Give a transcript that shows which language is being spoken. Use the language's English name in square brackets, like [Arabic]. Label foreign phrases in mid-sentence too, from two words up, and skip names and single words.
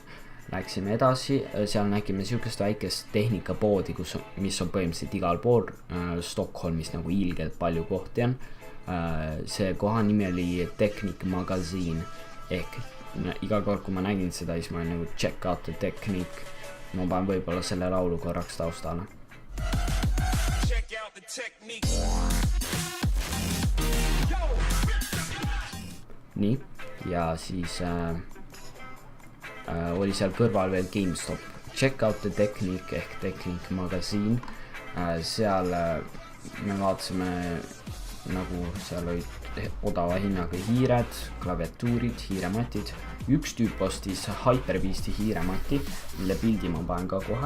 [Estonian] Läksime edasi, seal nägime siukest väikest tehnikapoodi, mis on põhimõtteliselt igal pool Stockholmis nagu ilgelt palju kohti on. See koha nimi oli Technic Magazine ehk iga kord, kui ma nägin seda, siis ma olin nagu [English] check out the Technic. [Estonian] Ma panen võibolla selle laulu korraks taustale. Nii, ja siis oli seal kõrval veel GameStop. [English] Check out the Technic ehk Technic Magazine. [Estonian] Seal me vaatasime nagu seal olid odava hinnaga hiired, klaviatuurid, hiirematid. Üks tüüp ostis Hyperbeasti hiiremati, mille pildi ma panen ka kohe.